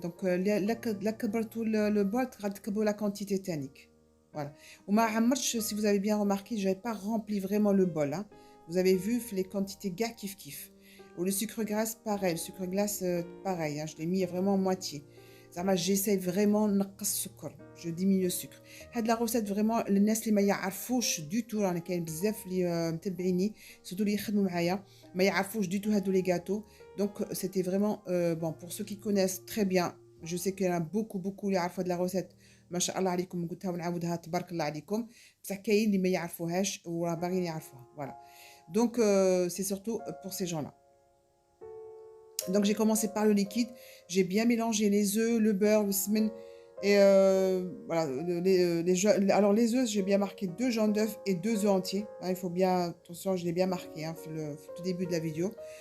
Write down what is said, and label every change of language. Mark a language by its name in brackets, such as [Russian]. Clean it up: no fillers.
[French] Donc [Arabic] لا كبرتوا [French] le bol تكبروا la quantité تانيك. Voilà. [Arabic] وما عمرتش, [French] si vous avez bien remarqué, j'avais pas rempli vraiment le bol, hein. Vous avez vu les quantités gars kiff. Ou le sucre glace pareil, le sucre glace pareil, hein. Je l'ai mis vraiment en moitié. J'essaie vraiment [Arabic] نقص السكر, [French] je diminue le sucre. [Arabic] هاد [French] la recette vraiment [Arabic] الناس اللي ما يعرفوش [French] du tout, [Arabic] رانا كاين بزاف اللي متبعيني surtout اللي يخدموا معايا ما يعرفوش du tout هادو [French] les gâteaux. Donc c'était vraiment bon pour ceux qui connaissent très bien. Je sais qu'il y en a beaucoup [Arabic] اللي يعرفوا [French] de la recette. [Arabic] ما شاء الله عليكم, قلتها ونعاودها تبارك الله عليكم. بصح كاين اللي ما يعرفوهاش وراه باغيين يعرفوها. Voilà. [French] Donc c'est surtout pour ces gens-là. Donc j'ai commencé par le liquide, j'ai bien mélangé les œufs, le beurre, le semen et voilà. Alors les œufs, j'ai bien marqué 2 jaunes d'œufs et 2 œufs entiers. Hein, il faut bien, attention, je l'ai bien marqué, hein, le tout début de la vidéo.